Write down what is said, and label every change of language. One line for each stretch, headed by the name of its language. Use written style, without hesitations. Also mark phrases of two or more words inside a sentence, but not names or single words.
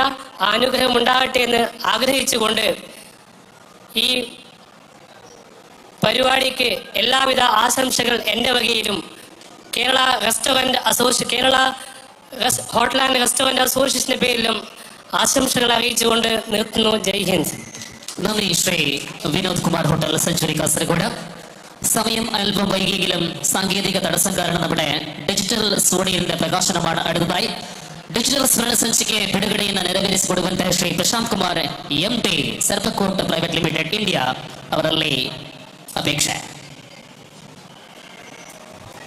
Malayalam: ആ അനുഗ്രഹം ഉണ്ടാകട്ടെ എന്ന് ആഗ്രഹിച്ചുകൊണ്ട് ഈ പരിപാടിക്ക് എല്ലാവിധ ആശംസകൾ എൻ്റെ വകയിലും കേരള ഹോട്ടൽ ആൻഡ് റെസ്റ്റോറൻറ്റ് അസോസിയേഷൻ്റെ പേരിലും ആശംസകൾ അറിയിച്ചുകൊണ്ട് നിർത്തുന്നു. ജയ് ഹിന്ദ്. നന്ദി ശ്രീ വിനോദ് കുമാർ ഹോട്ടൽ സെഞ്ചുറി കാസർഗോഡ്. സമയം അല്പം വൈകിയെങ്കിലും സാങ്കേതിക തടസ്സം കാരണം നമ്മുടെ ഡിജിറ്റൽ സ്റ്റുഡിയോയുടെ പ്രകാശനമാണ് അടുത്തതായി.
Kannada: ಡಿಜಿಟಲ್ ಸ್ಮರಣ ಸಂಚಿಕೆ ಬಿಡುಗಡೆಯನ್ನು ನೆರವೇರಿಸಿಕೊಡುವಂತೆ ಶ್ರೀ ಪ್ರಶಾಂತ್ ಕುಮಾರ್ MT ಸರ್ಪಕೋಟ್ ಪ್ರೈವೇಟ್ ಲಿಮಿಟೆಡ್ ಇಂಡಿಯಾ ಅವರಲ್ಲಿ ಅಪೇಕ್ಷೆ.